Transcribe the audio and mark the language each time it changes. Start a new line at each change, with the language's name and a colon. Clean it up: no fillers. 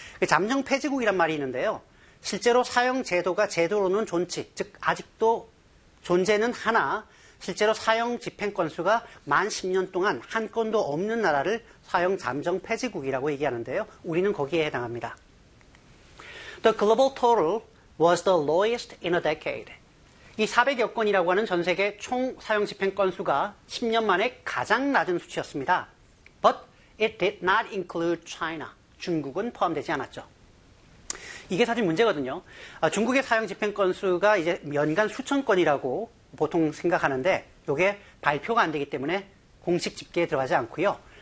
Korean: 잠정 폐지국이란 말이 있는데요. 실제로 사형 제도가 제도로는 존치, 즉 아직도 존재는 하나, 실제로 사형 집행 건수가 만 10년 동안 한 건도 없는 나라를 사형 잠정 폐지국이라고 얘기하는데요. 우리는 거기에 해당합니다.
English: The global total was the lowest in a decade.
Korean: 이 400여 건이라고 하는 전 세계 총 사형 집행 건수가 10년 만에 가장 낮은 수치였습니다.
English: But it did not include China.
Korean: 중국은 포함되지 않았죠. 이게 사실 문제거든요. 중국의 사형 집행 건수가 이제 연간 수천 건이라고 보통 생각하는데, 이게 발표가 안 되기 때문에 공식 집계에 들어가지 않고요.